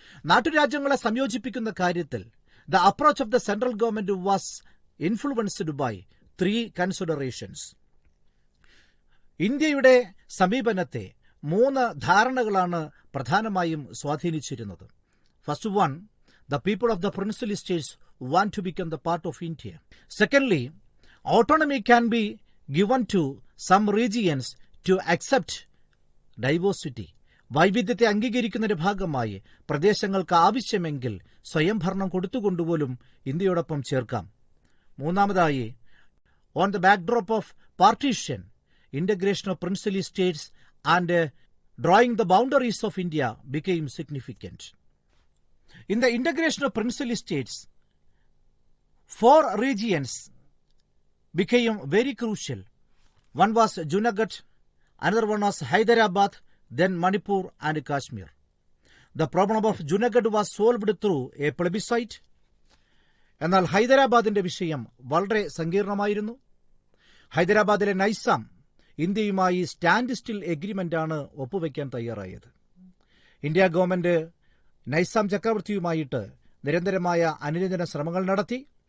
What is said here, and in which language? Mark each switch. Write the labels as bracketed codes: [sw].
[ml] നാട്ടുരാജ്യങ്ങളെ സംയോജിപ്പിക്കുന്ന കാര്യത്തിൽ [en] The approach of the central government was influenced by 3 considerations. [ml] ഇന്ത്യയുടെ സമീപനത്തെ 3 ധാരണകളാണ് പ്രധാനമായും സ്വാധീനിച്ചിരുന്നത്. [en] First one, the people of the princely states want to become the part of India. Secondly, autonomy can be given to some regions to accept diversity. [ml] വൈവിധ്യത്തെ അംഗീകരിക്കുന്നതിന്റെ ഭാഗമായി പ്രദേശങ്ങൾക്ക് ആവശ്യമെങ്കിൽ സ്വയംഭരണം കൊടുത്തുകൊണ്ടുപോലും ഇന്ത്യയോടൊപ്പം ചേർക്കാം. [en] മൂന്നാമതായി, on the backdrop of partition, integration of princely states and drawing the boundaries of India became significant. In the integration of princely states, 4 regions became very crucial. One was Junagadh, another one was Hyderabad, then Manipur and Kashmir. The problem of Junagadh was solved through a plebiscite. [ml] എന്നാൽ ഹൈദരാബാദിന്റെ വിഷയം വളരെ സങ്കീർണമായിരുന്നു. ഹൈദരാബാദിലെ നൈസാം ഇന്ത്യയുമായി stand still എഗ്രിമെന്റാണ് ഒപ്പുവെക്കാൻ തയ്യാറായത്. India government Naisam ചക്രവർത്തിയുമായിട്ട് നിരന്തരമായ അനുരഞ്ജന ശ്രമങ്ങൾ നടത്തി.